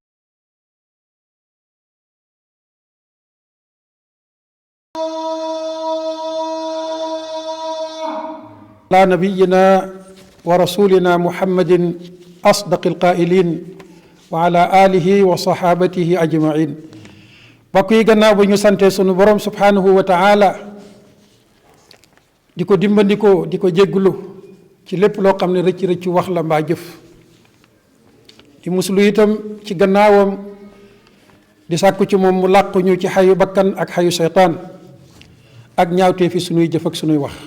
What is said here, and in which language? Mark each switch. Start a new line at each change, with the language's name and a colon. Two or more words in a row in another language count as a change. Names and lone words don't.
Arabic: على نبينا ورسولنا محمد أصدق القائلين وعلى آله وصحابته أجمعين.
Wolof: mbokk yi gannaaw bu ñu sante sunu borom
Arabic: سبحانه وتعالى
Wolof: di ko dimbandikoo di ko jégglu ci lépp loo xam ne rëcc wax la mbaa jëf di muslu itam ci gannaawam di sàkku ci moom mu làquñu ci xayu bakkan ak xayu seytaan ak ñaawtee fi sunuy jëf ak sunuy wax.